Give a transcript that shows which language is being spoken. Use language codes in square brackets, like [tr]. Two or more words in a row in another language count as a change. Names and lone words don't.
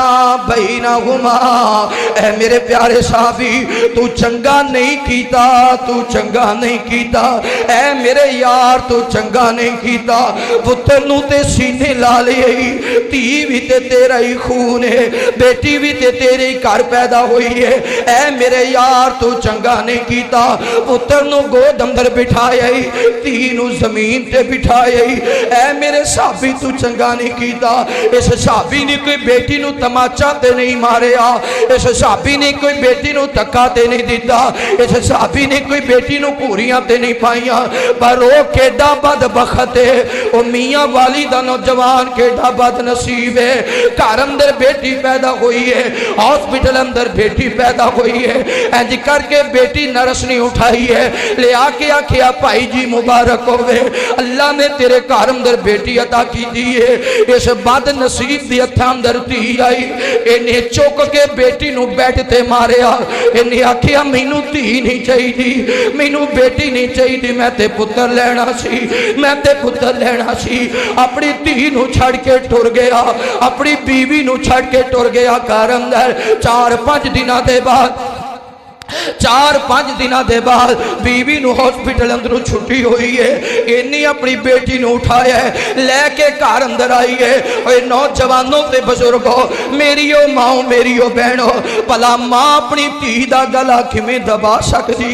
[pa] بینہما اے میرے پیارے صحابی تو چنگا نہیں کیتا تو چنگا نہیں کیتا اے میرے یار تو چنگا نہیں کیتا پتر نو تے سینے لا لئی تھی بھی تے تیرا ہی خون ہے بیٹی بھی تے تیرے ہی گھر پیدا ہوئی ہے اے میرے یار تو چنگا نہیں کیتا پتر نو گود اندر بٹھایا تھی نو زمین تے بٹھایا اے میرے صحابی تو چنگا نہیں کیتا اس صحابی نے کوئی بیٹی نو تماچا تے نہیں ماریا اس صحابی نے کوئی بیٹی نو تکا تے نہیں دیتا اس صحابی نے کوئی بیٹی نو پوریاں تے نہیں پائیاں پر وہ کیڑا بد بخت ہے وہ میاں والی دا نوجوان کیڑا بد نصیب ہے گھر اندر بیٹی پیدا ہوئی ہے ہاسپٹل اندر بیٹی پیدا ہوئی ہے انج کر کے بیٹی نرس نہیں اٹھائی ہے لے آ کے آکھیا بھائی جی مبارک ہوئے اللہ نے تیرے گھر اندر بیٹی عطا کی دی ہے اس بد نصیب دی ہتھاں اندر دھی آئی انہیں چوک کے بیٹی نو بیٹھ تے ماریا انہیں آکھیا مینوں دھی نہیں چاہی دی مینوں بیٹی نہیں چاہی دی میں تے پتر لینا سی میں تے پتر لینا سی اپنی دھی نو چھڑ کے ٹر گیا اپنی بیوی نو چھڑ کے ٹر گیا گھر اندر 4-5 دنوں دے بعد 4-5 دنوں دے بعد بیوی نو ہاسپٹل اندروں چھٹی ہوئی ہے انہی اپنی بیٹی نو اٹھایا ہے لے کے گھر اندر آئی ہے اے نوجوانوں تے بزرگوں میری او ماں میری او بہنوں پلا ماں اپنی دھی دا گلا کیویں دبا سکدی